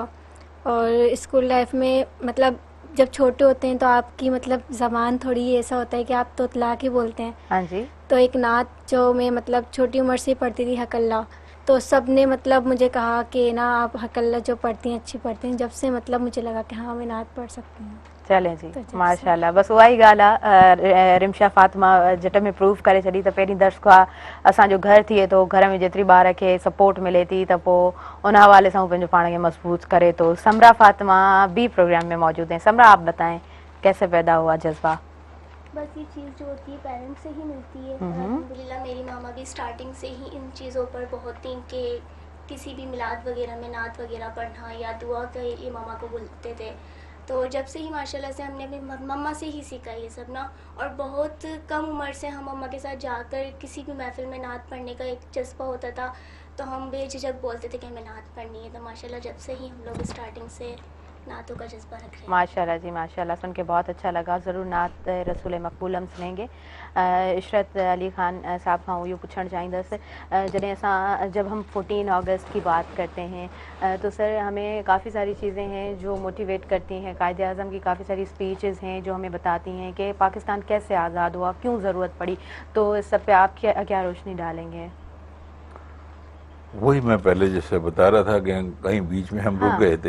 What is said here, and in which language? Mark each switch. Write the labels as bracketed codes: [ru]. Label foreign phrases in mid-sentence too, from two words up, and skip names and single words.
[ur] اور [en] school life [ur] میں مطلب جب چھوٹے ہوتے ہیں تو آپ کی مطلب زبان تھوڑی ایسا ہوتا ہے کہ آپ توتلا کے بولتے ہیں. ہاں جی. تو ایک نعت جو میں مطلب چھوٹی عمر سے پڑھتی تھی، ہکلا، تو سب نے مطلب مجھے کہا کہ نا آپ ہکلا جو پڑھتی ہیں اچھی پڑھتی ہیں. جب سے مطلب مجھے لگا کہ ہاں میں نعت پڑھ سکتی ہوں. چلیں جی, [sd] माशाल्लाह. बस उहा ई ॻाल्हि आहे. रिमशा फ़ातिमा झट में प्रूव करे छॾी त पहिरीं दर्सगाह असांजो घरु थिए थो. घर में जेतिरी ॿार खे सपोर्ट मिले थी त पोइ उन हवाले सां पंहिंजो पाण खे मज़बूत करे थो. [ur] سمرا فاطمہ بھی پروگرام میں موجود ہیں۔ سمرا، آپ بتائیں کیسے پیدا ہوا جذبہ? بس یہ چیز جو ہوتی ہے پیرنٹس سے ہی ملتی ہے. الحمدللہ میری ماما بھی سٹارٹنگ سے ہی ان چیزوں پر بہت تھی کہ کسی بھی میلاد وغیرہ میں نعت وغیرہ پڑھنا یا دعا کا یہ ماما کو بولتے تھے. تو جب سے ہی ماشاءاللہ سے ہم نے اپنی مما سے ہی سیکھا یہ سب نا. اور بہت کم عمر سے ہم مما کے ساتھ جا کر کسی بھی محفل میں نعت پڑھنے کا ایک جذبہ ہوتا تھا تو ہم بے جھجک بولتے تھے کہ ہمیں نعت پڑھنی ہے. تو ماشاءاللہ جب سے ہی ہم لوگ سٹارٹنگ سے نعتوں کا جذبہ رکھ رہے ہیں. ماشاءاللہ جی، ماشاءاللہ، سن کے بہت اچھا لگا۔ ضرور نعت رسول مقبول ہم سنیں گے. [sd] इशरत अली ख़ान साहब खां इहो पुछणु चाहींदसि, जॾहिं असां [ur] جب ہم 14 اگست کی بات کرتے ہیں تو سر ہمیں کافی ساری چیزیں ہیں جو موٹیویٹ کرتی ہیں. قائداعظم کی کافی ساری سپیچز ہیں جو ہمیں بتاتی ہیں کہ پاکستان کیسے آزاد ہوا، کیوں ضرورت پڑی. تو اس سب پہ آپ کیا روشنی ڈالیں گے? وہی میں پہلے جیسے بتا رہا تھا کہ کہیں بیچ میں ہم رک گئے تھے